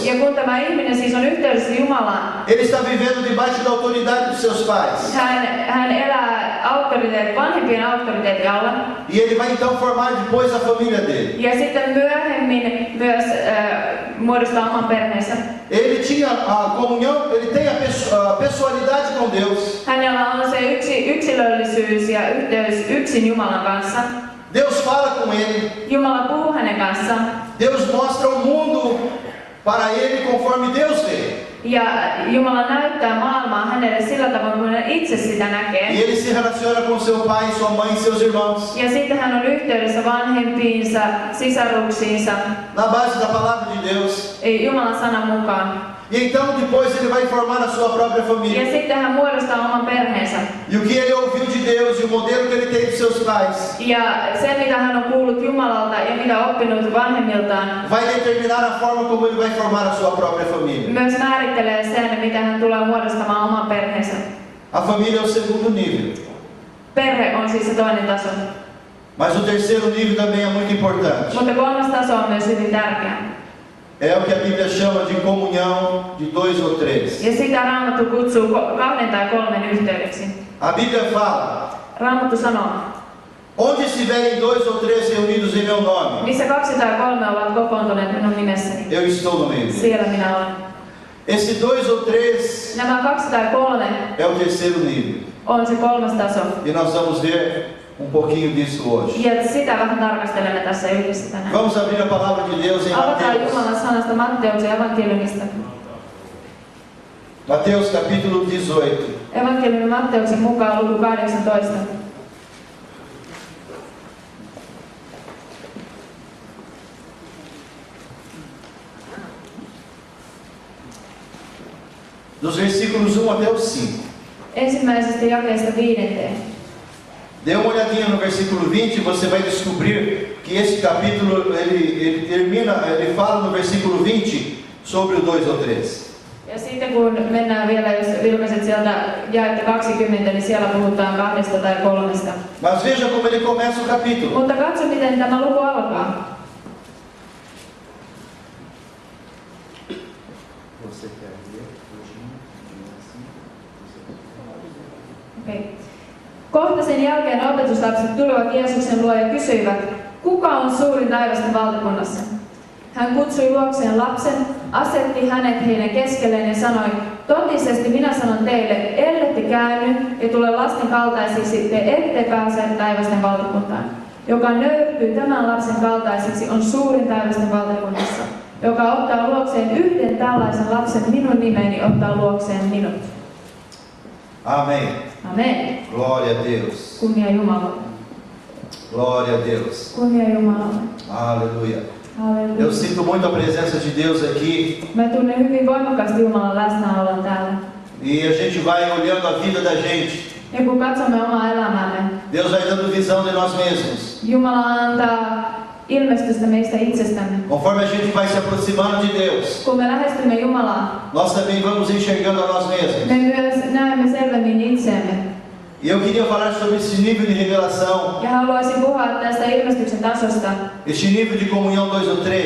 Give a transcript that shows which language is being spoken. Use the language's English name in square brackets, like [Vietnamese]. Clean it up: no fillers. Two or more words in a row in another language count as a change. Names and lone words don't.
[Finnish] Ja kun tämä ihminen siis on yhteydessä Jumalaan, [Portuguese] ele está vivendo debaixo da autoridade dos seus pais. [Finnish] hän elää vanhempien auktoriteetin alla. [Portuguese] E ele vai então formar depois a família dele. [Finnish] Ja sitten myöhemmin myös muodostaa oman perheensä. [Portuguese] Ele tinha a comunhão, ele tem a pessoalidade com Deus. [Finnish] Hänellä on se yksilöllisyys ja yhteys yksin Jumalan kanssa. [Portuguese] Deus fala com ele. [Finnish] Jumala puhuu hänen kanssaan. [Portuguese] Deus mostra o mundo para ele conforme Deus vê. [Finnish] Ja Jumala näyttää maailmaa hänelle sillä tavalla, kun hän itse sitä näkee. [Portuguese] E ele se relaciona com seu pai, sua mãe e seus irmãos. [Finnish] Ja sitten hän on yhteydessä vanhempiinsa, sisaruksiinsa, [Portuguese] Na base da palavra de Deus. [Finnish] Jumalan sanan mukaan. [Portuguese] E então depois ele vai formar a sua própria família. [Finnish] Ja sitten hän muodostaa oman perheensä. [Portuguese] E o que ele ouviu de Deus e o modelo que ele tem de seus pais [Finnish] Ja se, mitä hän on kuullut Jumalalta ja mitä oppinut vanhemmiltaan, [Portuguese] vai determinar a forma como ele vai formar a sua própria família. [Finnish] myös määrittelee sen, mitä hän tulee muodostamaan oman perheensä. [Portuguese] A família é o segundo nível. [Finnish] Perhe on siis se toinen taso. [Portuguese] Mas o terceiro nível também é muito importante. [Finnish] Mutta kolmas taso on myös hyvin tärkeä. [Portuguese] É o que a Bíblia chama de comunhão de dois ou três. [Finnish] Ja sitä Raamattu kutsuu 2 tai 3 yhteydeksi. [Portuguese] A Bíblia fala: [Finnish] Raamattu sanoo, [Portuguese] onde estiverem dois ou três reunidos em meu nome, [Finnish] missä 2 tai 3 ovat kokoontuneet minun nimessäni, [Portuguese] eu estou no meio. [Finnish] siellä minä olen. [Portuguese] Esse dois ou três [Finnish] Nämä 2 tai 3 [Portuguese] é o terceiro nível. [Finnish] on se kolmas taso. [Portuguese] E nós vamos ver pouquinho disso hoje. [Finnish] Ja sitä vähän tarkastelemme tässä yhdessä tänään. [Portuguese] Vamos abrir a palavra de Deus em [Finnish] Avataan [Portuguese] Mateus. [Finnish] Jumalan sanasta Matteuksen evankeliumista. [Portuguese] Mateus capítulo 18. [Finnish] Evankeliumi Matteuksen mukaan luku 18. [Portuguese] Dos versículos 1 até o 5. [Finnish] Ensimmäisestä jakeesta 5. [Portuguese] Dê uma olhadinha no versículo 20 e você vai descobrir que esse capítulo ele fala no versículo 20 sobre o 2 ou 3. [Finnish] Ja sitten kun mennään vielä, jos ilmeiset sieltä jaetta 20, niin siellä puhutaan 2 tai 3. [Portuguese] Mas veja como ele começa o capítulo. [Finnish] Mutta katso, miten tämä luku alkaa. [Portuguese] Você quer ver? Okay. [Finnish] Kohta sen jälkeen opetuslapset tulivat Jeesuksen luo ja kysyivät, kuka on suurin taivasten valtakunnassa? Hän kutsui luokseen lapsen, asetti hänet heidän keskelleen ja sanoi, totisesti minä sanon teille, ellette käänny ja tule lasten kaltaisiksi, te ette pääse taivasten valtakuntaan. Joka nöyrtyy tämän lapsen kaltaiseksi on suurin taivasten valtakunnassa. Joka ottaa luokseen yhden tällaisen lapsen minun nimeni, ottaa luokseen minut. [Portuguese] Amém. [Finnish] Amen. [Portuguese] Glória a Deus. [Finnish] Kunnia Jumalalle. [Portuguese] Glória a Deus. [Finnish] Kunnia Jumalalle. [Portuguese] Aleluia. [Finnish] Halleluja. [Portuguese] Eu sinto muito a presença de Deus aqui. [Finnish] Mä tunnen hyvin voimakkaasti Jumalan läsnäolon täällä. [Portuguese] E a gente vai olhando a vida da gente. [Finnish] Ja kun katsomme omaa elämäämme, [Portuguese] Deus vai dando visão de nós mesmos. [Finnish] Jumala antaa ilmestystä meistä itsestämme. [Portuguese] Conforme a gente vai se aproximando de Deus, [Finnish] Kun me lähestymme Jumalaa, [Portuguese] nós também vamos enxergando a nós mesmos. [Finnish] me myös näemme selvemmin itseämme. [Portuguese] E eu queria falar sobre esse nível de revelação, [Finnish] Ja haluaisin puhua tästä ilmestyksen tasosta, [Portuguese] este nível de comunhão 2 ou 3.